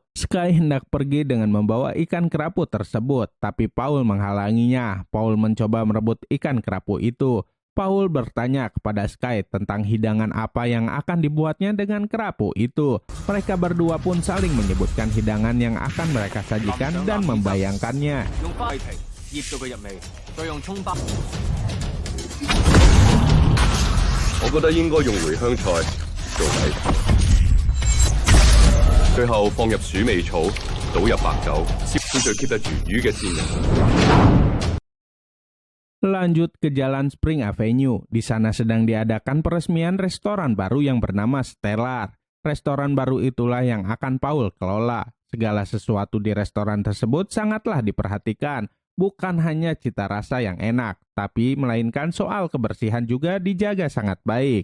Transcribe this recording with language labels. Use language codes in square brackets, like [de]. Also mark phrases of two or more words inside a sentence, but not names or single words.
[id] Sky hendak pergi dengan membawa ikan kerapu tersebut, tapi Paul menghalanginya. Paul mencoba merebut ikan kerapu itu. Paul bertanya kepada Sky tentang hidangan apa yang akan dibuatnya dengan kerapu itu. Mereka berdua pun saling menyebutkan hidangan yang akan mereka sajikan dan membayangkannya. [yue] 用花雞皮醃到佢入味，再用葱包。我覺得應該用茴香菜做底，最後放入鼠尾草，倒入白酒，先最 keep 得住魚嘅鮮味。 [id] Lanjut ke Jalan Spring Avenue. Di sana sedang diadakan peresmian restoran baru yang bernama Stellar. Restoran baru itulah yang akan Paul kelola. Segala sesuatu di restoran tersebut sangatlah diperhatikan. Bukan hanya cita rasa yang enak, tapi melainkan soal kebersihan juga dijaga sangat baik.